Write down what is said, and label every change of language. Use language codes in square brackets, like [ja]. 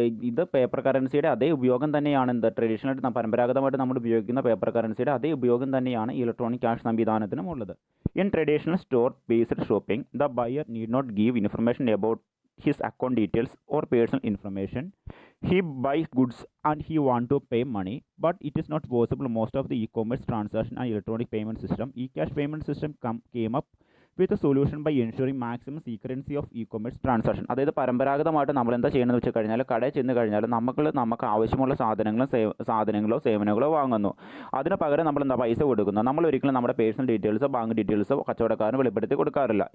[ml] ഇത് പേപ്പർ കറൻസിയുടെ അതേ ഉപയോഗം തന്നെയാണ് ട്രഡീഷണലായിട്ട് പരമ്പരാഗതമായിട്ട് നമ്മൾ ഉപയോഗിക്കുന്ന പേപ്പർ കറൻസിയുടെ അതേ ഉപയോഗം തന്നെയാണ് ഇലക്ട്രോണിക് ക്യാഷ് സംവിധാനത്തിനും ഉള്ളത്. [en] In traditional store based shopping the buyer need not give information about his account details or personal information. He buys goods and he want to pay money, but it is not possible most of the e-commerce transaction and electronic payment system. E-cash payment system came up with a solution by ensuring maximum secrecy of e-commerce transaction. [ml] അതായത് പരമ്പരാഗതമായിട്ട് നമ്മൾ എന്താ ചെയ്യണമെന്ന് വെച്ച് കഴിഞ്ഞാൽ കടയിൽ ചെന്ന് കഴിഞ്ഞാൽ നമുക്ക് ആവശ്യമുള്ള സാധനങ്ങളോ സേവനങ്ങളോ വാങ്ങുന്നു. അതിന് പകരം നമ്മൾ പൈസ കൊടുക്കുന്നു. നമ്മൾ ഒരിക്കലും നമ്മുടെ പേഴ്സണൽ ഡീറ്റെയിൽസോ ബാങ്ക് ഡീറ്റെയിൽസോ കച്ചവടക്കാരന് വെളിപ്പെടുത്തി കൊടുക്കാറില്ല.